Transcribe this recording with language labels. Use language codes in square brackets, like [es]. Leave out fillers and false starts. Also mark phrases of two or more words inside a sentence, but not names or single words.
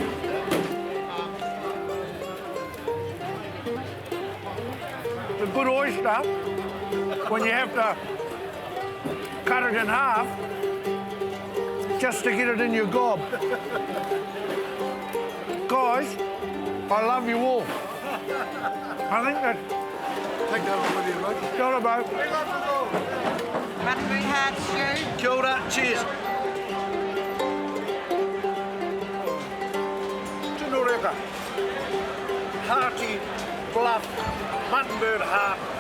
[en] A good oyster, when you have to cut it in half just to get it in your gob. Guys, I love you all. I think that... Take that on with you, mate. [mi] Kia ora, [en] bro. Mutton very hard stew. [mi] Kia ora, cheers. Tino reka. [en] Hearty, bluff, mutton bird heart.